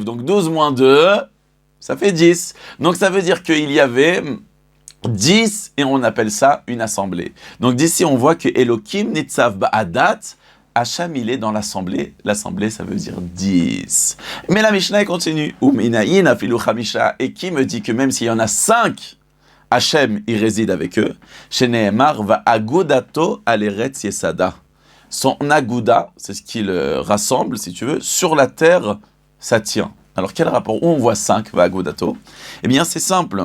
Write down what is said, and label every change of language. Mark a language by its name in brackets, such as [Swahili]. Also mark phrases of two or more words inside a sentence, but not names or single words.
[French] Donc 12 moins 2, ça fait 10. Donc ça veut dire qu'il y avait 10, et on appelle ça une assemblée. Donc d'ici, on voit que [Hebrew] אלהים נצב בעדת, [French] Hacham, il est dans l'assemblée. L'assemblée, ça veut dire 10. Mais la Mishnah continue. [Hebrew] ומנין אפילו חמשה. [French] Et qui me dit que même s'il y en a 5, Hachem, il réside avec eux. [Hebrew] שנאמר ו אגודתו על ארץ יסדה. [French] Son aguda, c'est ce qu'il rassemble, si tu veux, sur la terre, ça tient. Alors quel rapport? Où on voit 5 [Hebrew] ו אגודתו? [French] Eh bien, c'est simple.